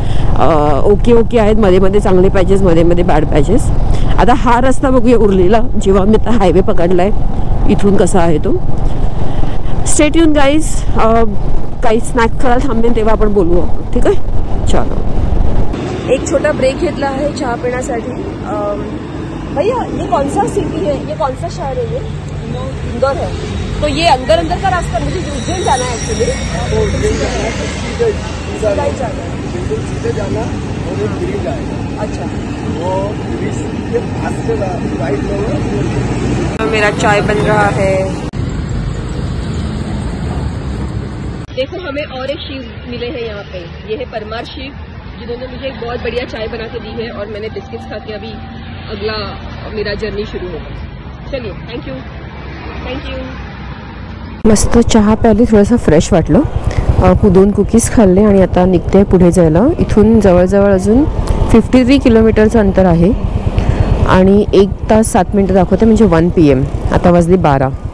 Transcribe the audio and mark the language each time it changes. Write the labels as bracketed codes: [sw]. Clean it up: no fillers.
[mr] Okay आहेत, मध्ये मध्ये चांगले पॅचेस, मध्ये मध्ये बॅड पॅचेस. आता हा रस्ता बघूया उरलेला, जेव्हा मी आता हायवे पकडला आहे इथून कसा आहे तो. [en] Stay tune guys. [mr] काही स्नॅक करायला थांबेन तेव्हा आपण बोलू, ठीक आहे. चलो एक छोटा ब्रेक घेतला आहे चहा पिण्यासाठी. [hi] भैया ये कौन सा सिटी है, ये कौन सा शहर है? ये इंदौर है. तो ये अंदर का रास्ता, मुझे उज्जैन जाना है एक्चुअली. सीधे जाना और एक ब्रिज आएगा. अच्छा, वो ब्रिज के पास से राइट लो. मेरा चाय बन रहा है. देखो हमें और एक शिव मिले हैं यहाँ पे. ये है परमार शिव, जिन्होंने मुझे एक बहुत बढ़िया चाय बना के दी है और मैंने बिस्किट्स खा के अभी अगला मेरा जर्नी शुरू होगा. [en] चलिए, thank you. [mr] मस्त चहा प्यायली, थोडंसं फ्रेश वाटलं. 2 कुकीज खाल्ले आणि आता निघते पुढे जायला. इथून जवळजवळ अजून 53 किलोमीटरचं अंतर आहे आणि 1 तास 7 मिनिटं दाखवते, म्हणजे 1 PM. आता वाजली 12.